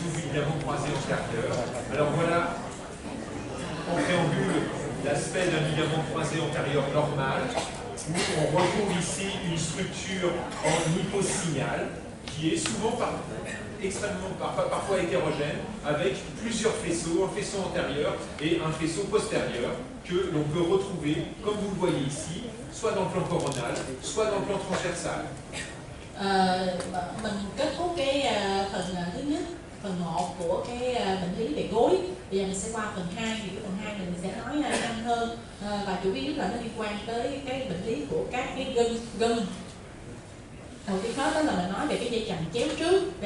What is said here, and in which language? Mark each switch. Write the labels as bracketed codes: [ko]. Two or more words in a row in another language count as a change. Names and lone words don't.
[fr] ligament croisé antérieur. Alors voilà, en préambule, l'aspect d'un ligament croisé antérieur normal, où on retrouve ici une structure en hyposignal, qui est souvent parfois hétérogène, avec plusieurs faisceaux, un faisceau antérieur et un faisceau postérieur, que l'on peut retrouver, comme vous le voyez ici, soit dans le plan coronal, soit dans le plan transversal. [vi] Mình kết thúc cái phần thứ nhất, phần 1 của cái bệnh lý về gối. Bây giờ mình sẽ qua phần 2, thì cái phần 2 mình sẽ nói nhanh hơn và chủ yếu là nó liên quan tới cái bệnh lý của các cái gân. Đầu tiên hết đó là mình nói về cái dây chằng chéo trước.